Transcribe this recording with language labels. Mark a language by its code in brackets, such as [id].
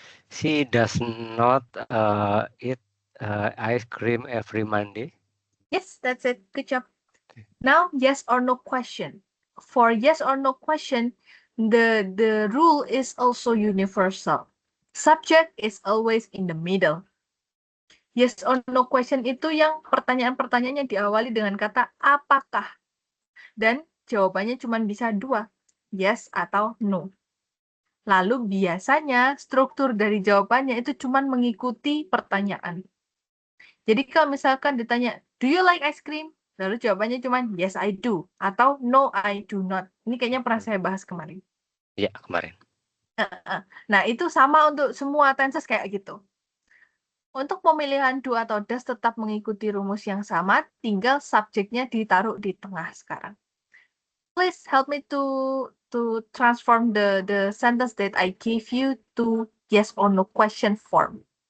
[en] She does not eat ice cream every Monday. Yes, that's it. Good job. Now, yes or no question. For yes or no question, the rule is also universal. Subject is always in the middle. [id] Yes or no question itu yang pertanyaan-pertanyaannya diawali dengan kata apakah. Dan jawabannya cuma bisa dua, yes atau no. Lalu biasanya struktur dari jawabannya itu cuma mengikuti pertanyaan. Jadi kalau misalkan ditanya, [en] do you like ice cream? [id] Lalu jawabannya cuma [en] yes I do [id] atau [en] no I do not. [id] Ini kayaknya pernah saya bahas kemarin. Iya, kemarin. Nah, itu sama untuk semua tenses kayak gitu. Untuk pemilihan do atau does tetap mengikuti rumus yang sama, tinggal subjeknya ditaruh di tengah sekarang. [en] Please help me to transform the sentence that I gave you to yes or no question form.